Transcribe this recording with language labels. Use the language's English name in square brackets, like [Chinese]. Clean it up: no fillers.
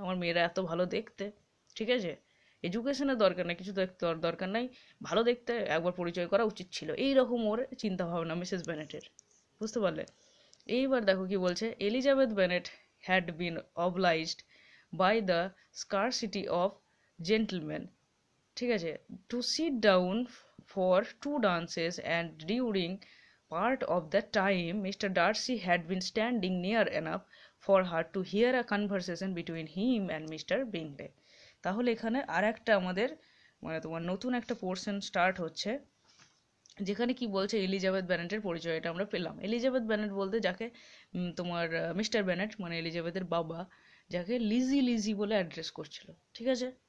[Bangla] আমার মেয়েরা এত ভালো দেখতে, ঠিক আছে, এডুকেশনের দরকার নেই, কিছু দেখতে দরকার নাই, ভালো দেখতে, একবার পরিচয় করা উচিত ছিল, এই রকম ওর চিন্তা ভাবনা মিসেস বেনেটের। বুঝতে পারলে? এইবার দেখো কি বলছে, [English] Elizabeth Bennet had been obliged by the scarcity of gentleman, [Bangla] ঠিক আছে, [English] To sit down for 2 dances, and during part of that time Mr. Darcy had been standing near enough for her to hear a conversation between him and Mr. Bingley। [Bangla] তাহলে এখানে আর একটা আমাদের মানে তোমার নতুন একটা পোর্শন স্টার্ট হচ্ছে, যেখানে কি বলছে এলিজাবেথ বেনেটের পরিচয়টা আমরা পেলাম। এলিজাবেথ বেনেট বলতে যাকে তোমার মিস্টার বেনেট মানে এলিজাবেথের বাবা, যাকে লিজি লিজি বলে অ্যাড্রেস করছিল, ঠিক আছে।